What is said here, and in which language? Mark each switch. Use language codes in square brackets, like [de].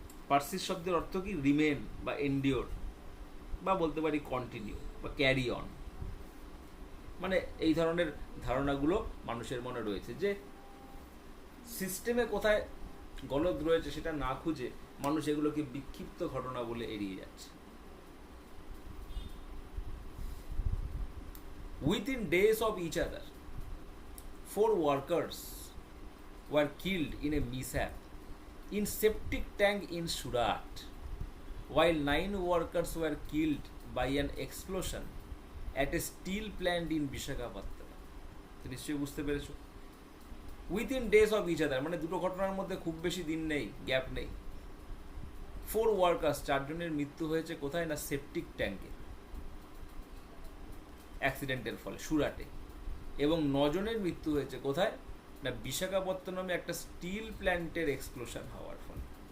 [bn] Persist শব্দের অর্থ কি রিমেন বা এন্ডিওর, বা বলতে পারি কন্টিনিউ বা ক্যারি অন, মানে এই ধরনের ধারণাগুলো মানুষের মনে রয়েছে, যে সিস্টেমে কোথায় গলদ রয়েছে সেটা না খুঁজে মানুষ এগুলোকে বিক্ষিপ্ত ঘটনা বলে এড়িয়ে যাচ্ছে। [en] Within days of each other, 4 workers were killed in a mishap in septic tank in Surat, while 9 workers were killed by an explosion at a steel plant in Visakhapatnam. [bn] নিশ্চয়ই বুঝতে পেরেছো, [en] within days of each other [bn] মানে দুটো ঘটনার মধ্যে খুব বেশি দিন নেই, গ্যাপ নেই। 4 ওয়ার্কার্স, 4 জনের মৃত্যু হয়েছে কোথায় না সেপটিক ট্যাঙ্কে অ্যাক্সিডেন্টের ফলে সুরাটে, এবং 9 জনের মৃত্যু হয়েছে কোথায় না বিশাখাপত্তনমে একটা স্টিল প্ল্যান্টের এক্সপ্লোশন হওয়ার ফলে।